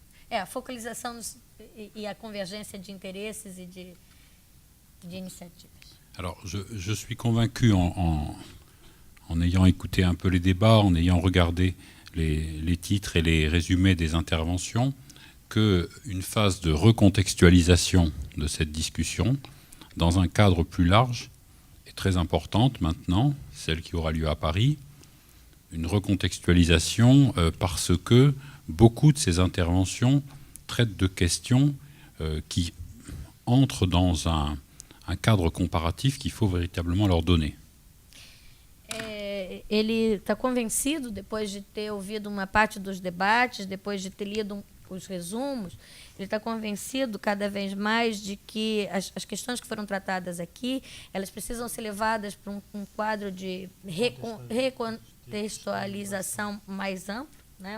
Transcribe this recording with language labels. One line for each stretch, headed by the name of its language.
Portuguese: a focalização e a convergência de interesses e de initiatives.
French: Alors, je suis convaincu en ayant écouté un peu les débats, en ayant regardé les titres et les résumés des interventions, qu'une phase de recontextualisation de cette discussion dans un cadre plus large est très importante maintenant, celle qui aura lieu à Paris. Une recontextualisation parce que beaucoup de ces interventions traitent de questions qui entrent dans un cadre comparatif qu'il faut véritablement leur donner.
Portuguese: Ele está convencido, depois de ter ouvido uma parte dos debates, depois de ter lido os resumos, ele está convencido cada vez mais de que as questões que foram tratadas aqui, elas precisam ser levadas para um quadro de recontextualização mais amplo, né?